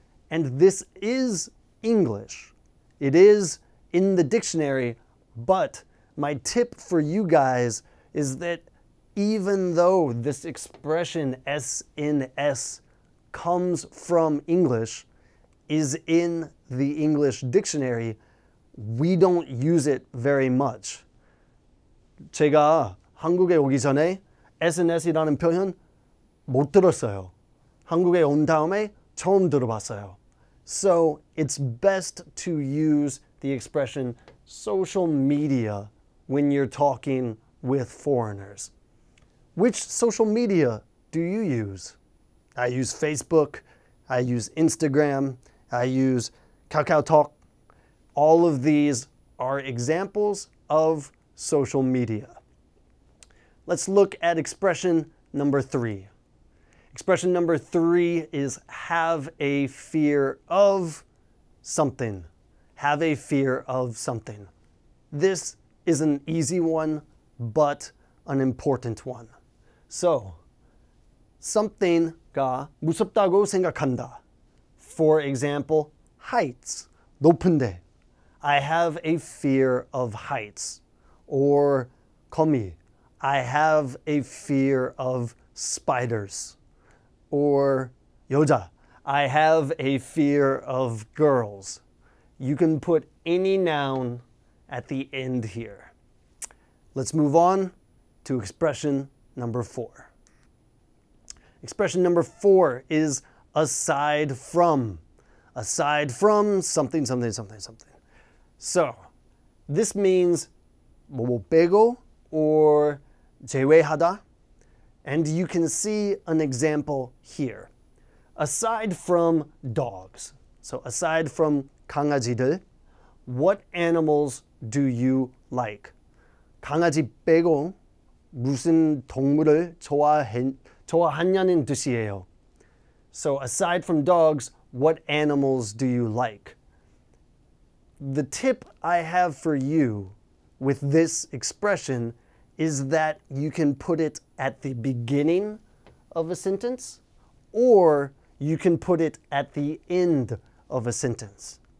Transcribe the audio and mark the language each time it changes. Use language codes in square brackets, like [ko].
[en] And this is English. It is in the dictionary, but my tip for you guys is that even though this expression SNS comes from English, is in the English dictionary, we don't use it very much. [ko] 제가 한국에 오기 전에 SNS이라는 표현 못 들었어요. 한국에 온 다음에 처음 들어봤어요. [en] So it's best to use the expression social media when you're talking with foreigners. Which social media do you use? I use Facebook, I use Instagram, I use KakaoTalk. All of these are examples of social media. Let's look at expression number 3. Expression number 3 is have a fear of something. Have a fear of something. This is an easy one, but an important one. [ko] So, something가 무섭다고 생각한다. [en] For example, heights. [ko] 높은데. [en] I have a fear of heights. Or 거미. I have a fear of spiders. Or 여자. I have a fear of girls. You can put any noun at the end here. Let's move on to expression number 4. Expression number 4 is aside from. Aside from something, something, something, something. So, this means [ko] 뭐 빼고 [en] or [ko] 제외하다. [en] And you can see an example here. Aside from dogs, so aside from 강아지들, what animals do you like? [ko] 강아지 빼고 무슨 동물을 좋아하냐는 뜻이에요. [en] So aside from dogs, what animals do you like? The tip I have for you with this expression is that you can put it at the beginning of a sentence, or you can put it at the end of a sentence.